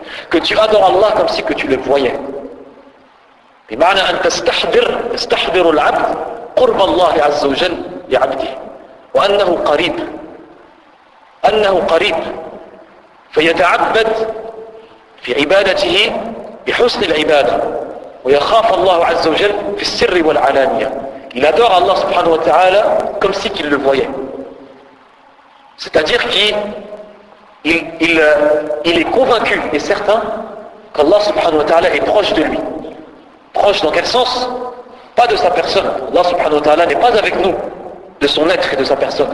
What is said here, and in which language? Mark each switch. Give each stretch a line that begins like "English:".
French: Que tu adores Allah comme si que tu le voyais.
Arabic: بمعنى أن تستحضر العبد قرب الله عز وجل لعبده وأنه قريب فيتعبد في عبادته بحسن العبادة ويخاف الله عز وجل في السر والعلانية.
French: Il adore Allah subhanahu wa ta'ala comme si qu'il le voyait. C'est-à-dire qu'il est convaincu et certain qu'Allah subhanahu wa ta'ala est proche de lui. Proche dans quel sens? Pas de sa personne. Allah subhanahu wa ta'ala n'est pas avec nous de son être et de sa personne.